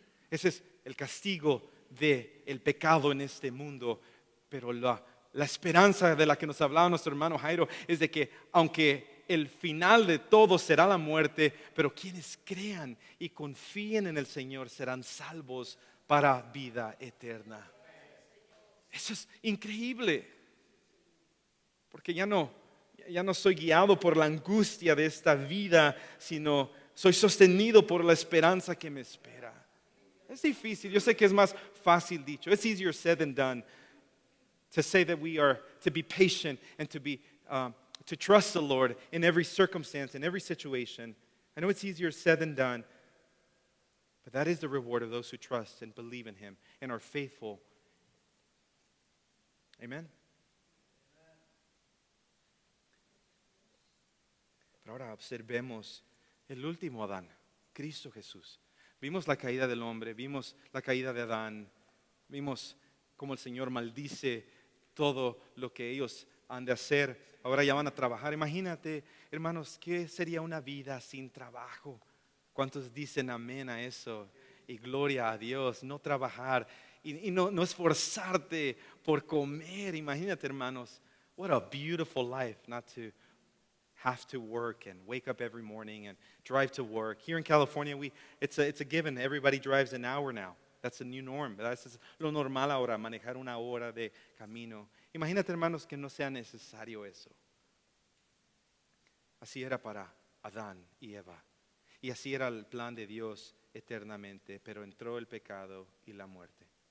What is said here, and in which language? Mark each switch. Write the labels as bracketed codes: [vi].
[es] Ese es el castigo del pecado en este mundo, pero la esperanza de la que nos hablaba nuestro hermano Jairo es de que aunque el final de todo será la muerte, pero quienes crean y confíen en el Señor serán salvos para vida eterna. Eso es increíble, porque ya no soy guiado por la angustia de esta vida, sino soy sostenido por la esperanza que me espera. Es difícil, yo sé que es más fácil dicho. [en] It's easier said than done to say that we are to be patient and to trust the Lord in every circumstance, in every situation. I know it's easier said than done, but that is the reward of those who trust and believe in Him and are faithful. Amen. [es] Pero ahora observemos el último Adán, Cristo Jesús. Vimos la caída del hombre, vimos la caída de Adán, vimos cómo el Señor maldice todo lo que ellos han de hacer. Ahora ya van a trabajar. Imagínate, hermanos, ¿qué sería una vida sin trabajo? ¿Cuántos dicen amén a eso? Y gloria a Dios, no trabajar y no esforzarte por comer. [en] Imagínate, hermanos, what a beautiful life not to have to work and wake up every morning and drive to work. Here in California, it's a given. Everybody drives an hour now. That's the new norm. [es] Eso es lo normal ahora, manejar una hora de camino. Imagínate, hermanos, que no sea necesario eso. Así era para Adán y Eva. Y así era el plan de Dios eternamente, pero entró el pecado y la muerte.